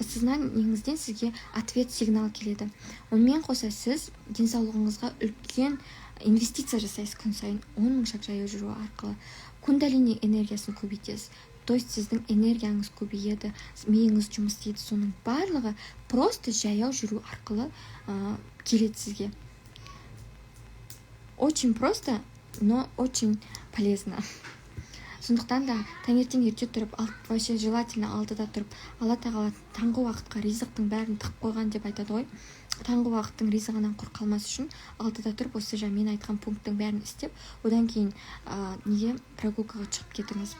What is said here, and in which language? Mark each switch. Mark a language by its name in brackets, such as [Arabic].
[Kazakh] Подсознаниеңізден сізге ответ сигнал келеді. Онымен қоса сіз денсаулығыңызға үлкен инвестиция жасайсыз күн сайын 10 000 шаг жаяу жүру арқылы. Кундалини энергиясын көбейтесіз. То есть сіздің энергияңыз көбейеді, миыңыз жұмыс істейді. Соның барлығы просто жаяу жүру арқылы келеді сізге. [Russian] Очень просто, но очень полезно. [Kazakh] Сондықтан да таңертең ерте тұрып, [Russian] вообще желательно [Kazakh] 6-да тұрып, Алла тағала таңғы уақытқа ризықтың бәрін тығып қойған деп айтады ғой. Таңғы уақыттың ризығынан құр қалмас үшін 6-да тұрып, осы мен айтқан пункттың бәрін істеп, одан кейін неге прогулкаға шығып кетіңіз.